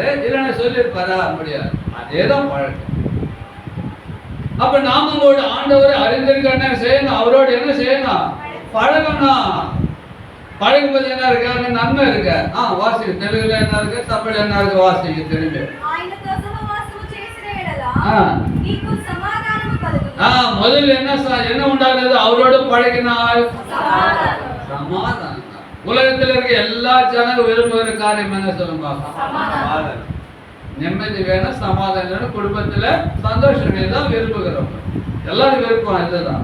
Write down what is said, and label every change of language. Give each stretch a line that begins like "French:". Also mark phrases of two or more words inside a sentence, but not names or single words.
Tamil: இல்லைன்னா சொல்லியிருப்பாரா? முடியாது. அதேதான் பழக்கம். அப்ப நாம உங்களோட ஆண்டவரை அறிந்திருக்க என்ன செய்யணும்? அவரோடு என்ன செய்யணும்? பழகணும். பழகும்போது என்ன இருக்கு? அங்க நன்மை இருக்கு. வாசிக்க தெலுங்குல என்ன இருக்கு? தமிழ்ல என்ன இருக்கு? வாசிக்க தெரியுது.
Telugu: ఆయనతో సహవాసము చేసిన యెడల నీకు సమాధానము కలుగును.
Tamil: முதல்ல என்ன உண்டாகிறது? அவரோடு பழகினால் சமாதானம். உலகத்தில் இருக்க எல்லா ஜனங்க விரும்புகிற காரியம் என்ன சொல்லுங்க? சமாதானம். நிம்மதி வேணும், சமாதானம் வேணும், குடும்பத்துல சந்தோஷம் தான் விரும்புகிறோம். எல்லாரும் விருப்பம் இதுதான்.